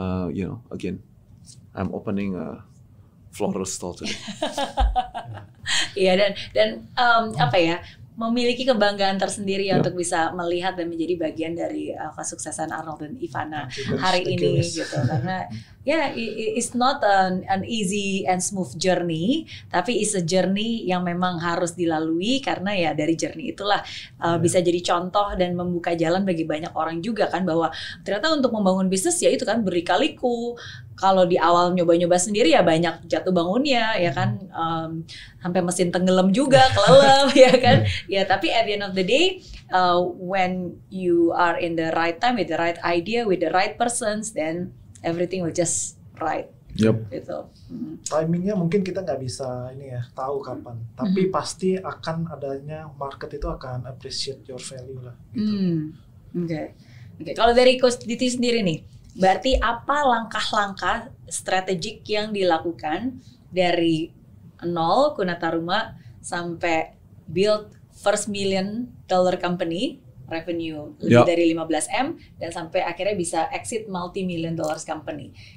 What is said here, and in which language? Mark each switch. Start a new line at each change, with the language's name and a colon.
English: You know, again, I'm opening a floral store today.
Indonesian: Iya, dan apa ya, memiliki kebanggaan tersendiri ya untuk bisa melihat dan menjadi bagian dari kesuksesan Arnold dan Ivana hari ini gitu. Karena ya
English: it's not an easy and smooth journey,
Indonesian: tapi
English: it's a journey
Indonesian: yang memang harus dilalui karena ya dari journey itulah bisa jadi contoh dan membuka jalan bagi banyak orang juga kan, bahwa ternyata untuk membangun bisnis ya itu kan berliku-liku. Kalau di awal nyoba-nyoba sendiri ya banyak jatuh bangunnya ya kan, sampai mesin tenggelam juga, kelelep ya kan. Ya tapi
English: at the end of the day, when you are in the right time with the right idea with the right persons, then everything will just right. Yep.
Indonesian: Gitu. Timingnya mungkin kita nggak bisa ini ya tahu kapan, tapi pasti akan adanya market itu akan
English: appreciate your value
Indonesian: lah. Gitu. Oke. Kalau dari Coach Diti sendiri nih, berarti apa langkah-langkah strategik yang dilakukan dari nol Kunataruma sampai
English: build first $1 million company,
Indonesian: revenue lebih dari 15M, dan sampai akhirnya bisa
English: exit multi-million dollars company.